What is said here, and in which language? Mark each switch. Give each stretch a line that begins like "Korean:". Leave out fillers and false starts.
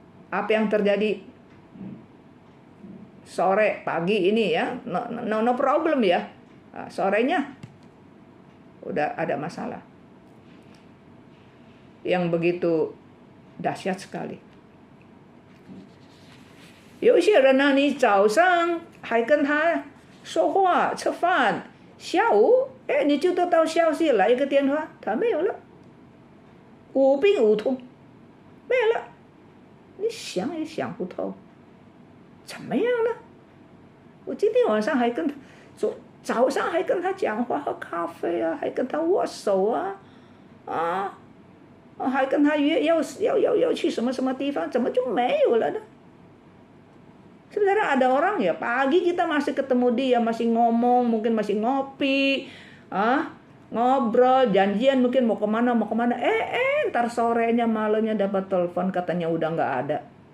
Indonesian: Apa yang terjadi sore pagi ini ya, no problem ya. Sorenya udah ada masalah. yang begitu dahsyat sekali.
Chinese: 有一些人呢，你早上还跟他说话、吃饭，下午你就得到消息来一个电话，他没有了，无病无痛，没有了，你想也想不透，怎么样呢？我今天晚上还跟他早上还跟他讲话、喝咖啡啊，还跟他握手啊，还跟他约要去什么什么地方，怎么就没有了呢？
Indonesian: Sebenarnya ada orang ya, pagi kita masih ketemu dia, masih ngomong, mungkin masih ngopi, ngobrol, janjian mungkin mau kemana, ntar sorenya malamnya dapat telepon katanya udah nggak ada.